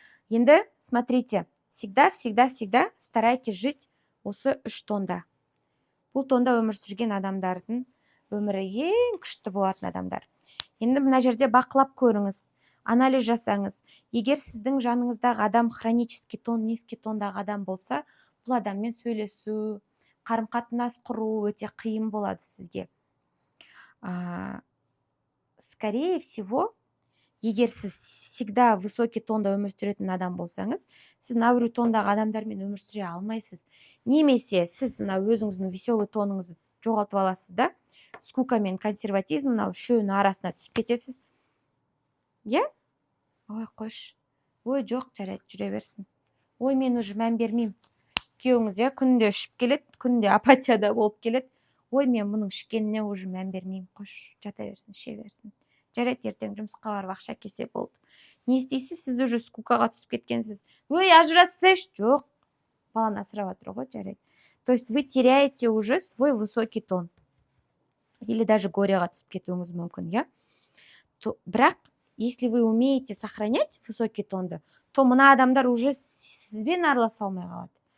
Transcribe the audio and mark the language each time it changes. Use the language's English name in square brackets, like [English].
[Kazakh] Енді, [Russian] смотрите, всегда старайтесь жить [Kazakh] осы 3 тонда. Бұл тонда өмір сүрген адамдардың өмірі ең күшті болатын адамдар. Енді мына жерде бақылап көріңіз, анализ жасаңыз. Егер сіздің жаныңыздағы адам [Russian] хронический тон, низкий [Kazakh] тондағы адам болса, бұл адаммен сөйлесу, қарым-қатынас құру өте қиын болады сізге. [Russian] Скорее всего, [Kazakh] егер сіз [Russian] всегда высокий [Kazakh] тонда өмір сүретін адам болсаңыз, сіз науру тондағы адамдармен өмір сүре алмайсыз. Немесе сіз өзіңіздің веселый тоныңызды жоғалтып аласыз да, скука мен консерватизм үшеуінің арасына түсіп кетесіз. Ой, қош. Ой, жоқ, жарайды, жүре берсін. Ой, мен уже мән бермеймін. Күйеуіңіз күнде ішіп келеді, күнде апатияда болып келеді. Ой, мен мұның ішкеніне уже мән бермеймін. Қош, жата берсін, ше берсін. Жарайды, ертең жұмысқа барып ақша келсе болды. Не істейсіз? Сіз уже скукаға түсіп кеткенсіз. Ой, ажырассайшы. Жоқ, баланы асырап жатыр ғой, жарайды. [Russian] То есть вы теряете уже свой высокий тон. Или даже горяға [Kazakh] түсіп кетуіңіз мүмкін, Бірақ, [Russian] если вы умеете сохранять высокий тонды, то [Kazakh] мына адамдар уже сізбен араласа алмай қалады.